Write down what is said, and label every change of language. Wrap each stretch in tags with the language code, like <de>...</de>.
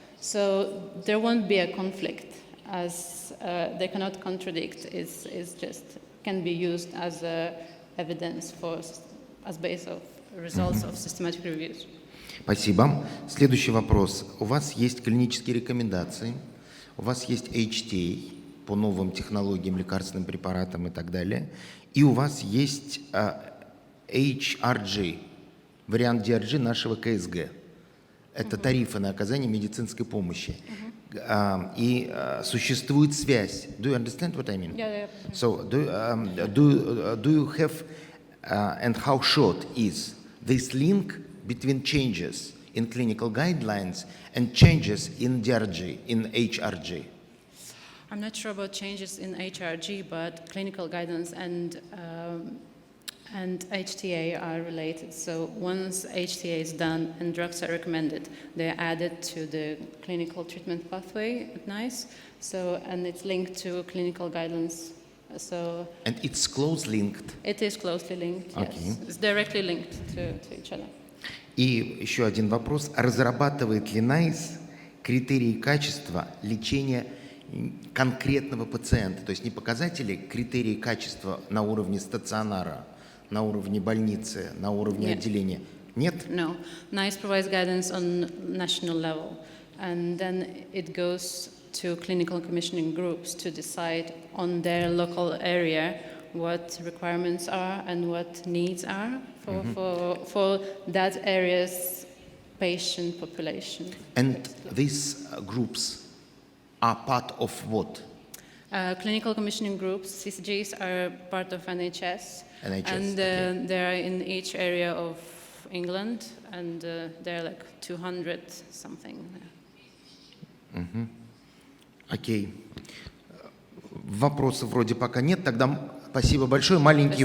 <en>So there won't be a conflict, as they cannot contradict. It's just can be used as evidence as base of results of systematic reviews.</en> <ru>Спасибо. Следующий вопрос. У вас есть клинические рекомендации, у вас есть HTA по новым технологиям, лекарственным препаратам и так далее, и у вас есть HRG, вариант DRG нашего КСГ. Это тарифы на оказание медицинской помощи. И существует связь.</ru> <en>Do you understand what I mean? Yeah. So do you have and how short is this link between changes in clinical guidelines and changes in DRG, in HRG? I'm not sure about changes in HRG, but clinical guidance and HTA are related. So once HTA is done and drugs are recommended, they are added to the clinical treatment pathway at NICE. So, and it's linked to clinical guidelines. So, and it's closely linked? It is closely linked, yes. Okay. It's directly linked to each other.</en> <ru>И еще один вопрос. Разрабатывает ли NICE критерии качества лечения конкретного пациента? То есть не показатели, критерии качества на уровне стационара, на уровне больницы, на уровне Нет. отделения? Нет?</ru> <en>No, NICE provides guidance on national level, and then it goes to clinical commissioning groups to decide on their local area what requirements are and what needs are for that area's patient population. And these groups are part of what? Clinical commissioning groups, CCGs, are part of NHS, NHS, and okay. they are in each area of England, and there are like 200 something.</en> <ru>Окей. Вопросов вроде пока нет. Тогда спасибо большое. Маленький</ru>